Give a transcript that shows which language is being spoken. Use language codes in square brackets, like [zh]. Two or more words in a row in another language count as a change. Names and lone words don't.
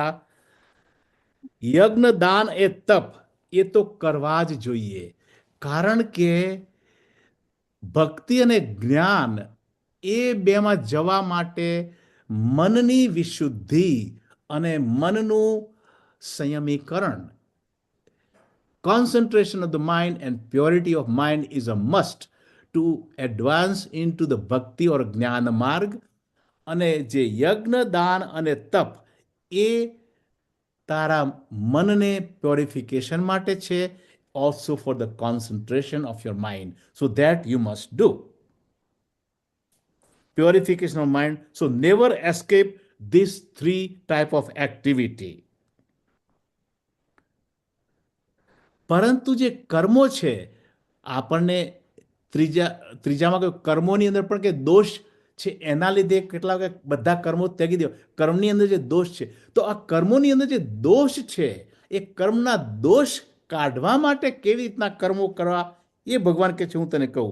[gu] યજ્ઞ, દાન એ તપ એ તો કરવા જ જોઈએ, કારણ કે ભક્તિ અને જ્ઞાન એ બેમાં જવા માટે મનની વિશુદ્ધિ અને મનનું સંયમીકરણ, [en] concentration of the mind and purity of mind is a must to advance into the bhakti or [gu] જ્ઞાન માર્ગ. અને જે યજ્ઞ, દાન અને તપ એ તારા મનને પ્યોરિફિકેશન માટે છે, [en] also for the concentration of your mind, so that you must do purification of mind. So never escape these 3 type of activity. [gu] પરંતુ જે કર્મો છે, આપણને ત્રીજામાં કહ્યું કર્મોની અંદર પણ કે દોષ છે, એના લીધે કેટલા બધા કર્મો ત્યાગી દો. કર્મની અંદર જે દોષ છે, તો આ કર્મોની અંદર જે દોષ છે એ કર્મના દોષ કાઢવા માટે કેવી રીતના કર્મો કરવા એ ભગવાન કહે છે હું તને કહું.